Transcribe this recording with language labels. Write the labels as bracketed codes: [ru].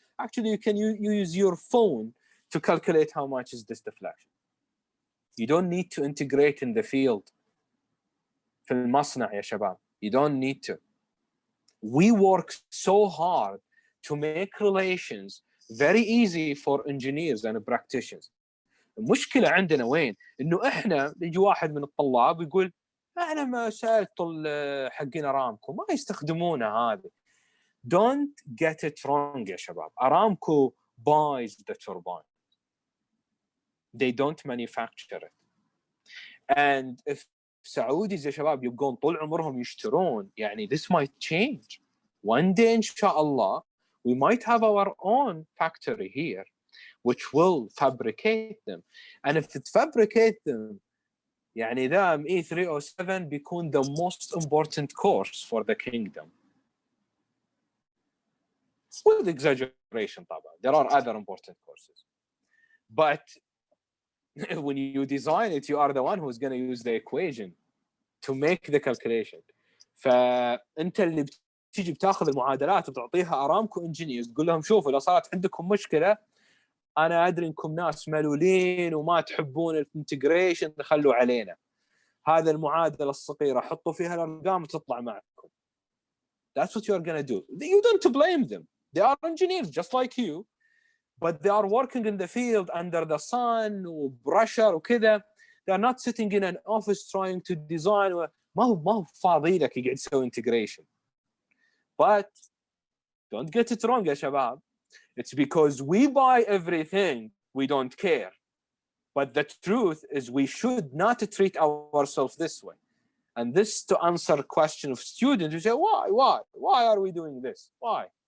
[en] Actually, you can use your phone to calculate how much is this deflection. You don't need to integrate in the field. [ar] في المصنع يا شباب. [en] You don't need to. We work so hard to make relations very easy for engineers and practitioners. [ar] المشكلة عندنا وين؟ إنه إحنا يجي واحد من الطلاب يقول أنا ما سألت حقين أرامكو ما يستخدمونه هذا. [en] Don't get it wrong [ar] يا شباب. [en] Aramco buys the turbine. They don't manufacture it. And if Saudis [ar] يا شباب يبقون طول عمرهم يشترون, يعني [en] this might change. One day inshallah we might have our own factory here which will fabricate them. And if it fabricate them, [ar] يعني ذا [en] ME-307 [ar] بيكون [en] the most important course for the kingdom. With exaggeration [ar] طبعا. [en] There are other important courses. But when you design it, you are the one who's going to use the equation to make the calculation. [ar] فأنت اللي بتيجي بتاخذ المعادلات وتعطيها أرامكو انجينيرز تقول لهم شوفوا لو صارت عندكم مشكلة أنا أدري إنكم ناس ملولين وما تحبون الانتجريشن خلوا علينا. هذا المعادلة الصغيرة حطوا فيها الأرقام وتطلع معكم. [en] That's what you're going to do. You don't blame them. They are engineers just like you. But they are working in the field under the sun [ar] وبرشر وكذا. [en] They are not sitting in an office trying to design. [ar] ما هو فاضي لك يقعد يسوي integration. [en] But don't get it wrong [ar] يا شباب. [en] It's because we buy everything we don't care. But the truth is we should not treat ourselves this way. And this to answer a question of students who say, why are we doing this? Why?